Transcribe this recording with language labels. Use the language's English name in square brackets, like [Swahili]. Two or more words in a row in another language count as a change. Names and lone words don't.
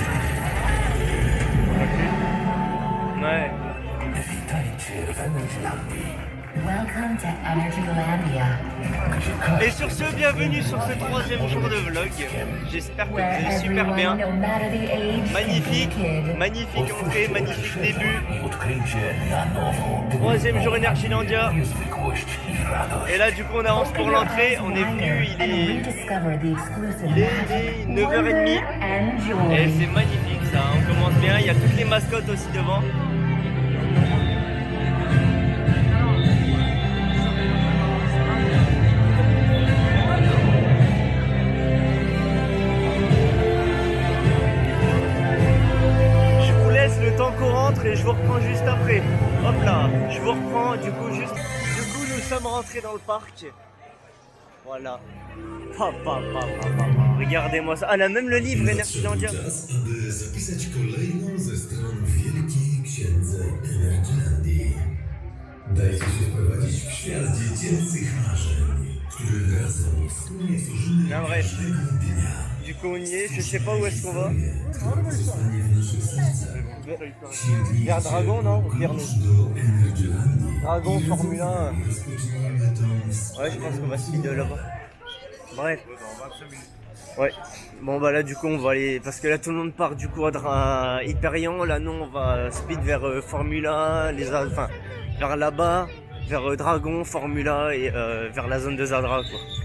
[French] Ouais. [Polish] Witajcie w Energylandii. Energylandia, [French] Et sur ce, bienvenue sur ce 3e jour de vlog. J'espère que vous [English] where [French] allez super bien. [English] everyone, no matter the age, [French] Magnifique, [English] is a kid. [French] magnifique entrée, magnifique début. [Polish] Odkrycie na nowo. [French] 3e jour Energylandia. [Polish] Niezwykłość i radość. [French] Et là, du coup, on avance pour l'entrée. On est venu, il est [English] Rediscover the exclusive [French] il est [English] magic, [French] 9h30. [English] wonder and joy. [French] Et c'est magnifique ça, on commence bien. Il y a toutes les mascottes aussi devant. Je vous laisse le temps qu'on rentre et je vous reprends juste après. Hop là, je vous reprends du coup juste. Du coup, nous sommes rentrés dans le parc. Voilà. Regardez-moi ça. Ah, là, même le livre Energylandia. [Polish] Czas, aby zapisać kolejną ze stron Wielkiej Księdze Energylandii. Dajcie się wprowadzić w świat dziecięcych marzeń, który razem wspólnie tworzymy [French] Non, bref. [Polish] każdego dnia. [French] Du coup, on y est. Je sais pas où est-ce qu'on va. [Polish] Które zostanie w naszych sercach. Sięgnijcie [French] Vers Dragon, non? [Polish] po [French] Vers [Polish] klucz do Energylandii. [French] Dragon, [Polish] I [French] Formule 1. [Polish] rozpoczynamy tą [French] Ouais, je pense qu'on va se de là-bas. Bref. Ouais. Bon bah là du coup on va aller parce que là tout le monde part du coup à Hyperion. Là non on va speed vers Formula, enfin vers là-bas, vers Dragon, Formula et vers la zone de Zadra quoi.